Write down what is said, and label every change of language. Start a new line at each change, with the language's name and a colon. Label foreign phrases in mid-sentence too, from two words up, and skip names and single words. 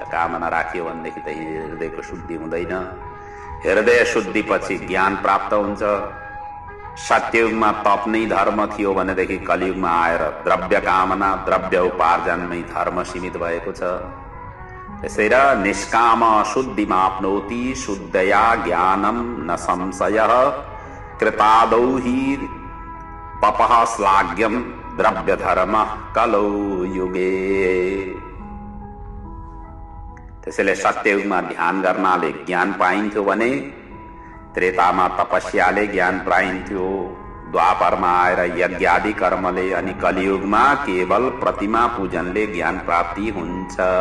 Nepali: कामना राखियो भनेदेखि त हृदयको शुद्धि हुँदैन। हृदय शुद्धि पछि ज्ञान प्राप्त हुन्छ। सत्ययुगमा तप नै धर्म थियो भनेदेखि कलियुगमा आएर द्रव्य कामना, द्रव्य उपार्जनमै धर्म सीमित भएको छ। त्यसैले
Sanskrit: निष्काम शुद्धिमाप्नोति शुद्धया ज्ञानम न संशयः कृतादौ हि पपः श्लाघ्यम द्रव्य धर्म कलौ युगे।
Nepali: त्यसैले सत्ययुगमा ध्यान गर्नाले ज्ञान पाइन्थ्यो भने त्रेतामा तपस्याले ज्ञान पाइन्थ्यो, द्वापरमा आएर यज्ञादि कर्मले, अनि कलियुगमा केवल प्रतिमा पूजनले ज्ञान प्राप्ति हुन्छ।